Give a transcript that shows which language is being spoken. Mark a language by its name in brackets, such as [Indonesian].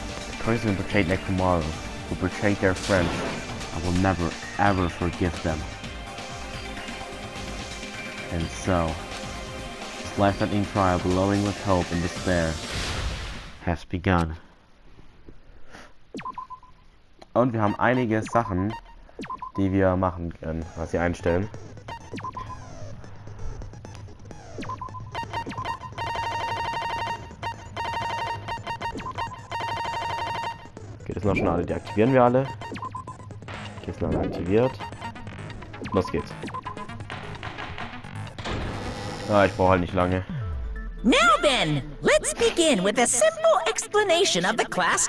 [English] The person who betrayed Nekomaru, who betrayed their friends, I will never ever forgive them. And so, this life-threatening trial, glowing with hope and despair, has begun. [German] Und wir haben einige Sachen, die wir machen können, was wir einstellen. Okay, das sind auch schon alle, die aktivieren wir alle. Okay, sind alle aktiviert. Los geht's. Ah, ich brauche halt nicht lange. [English] Now then, let's begin with a simple explanation of the class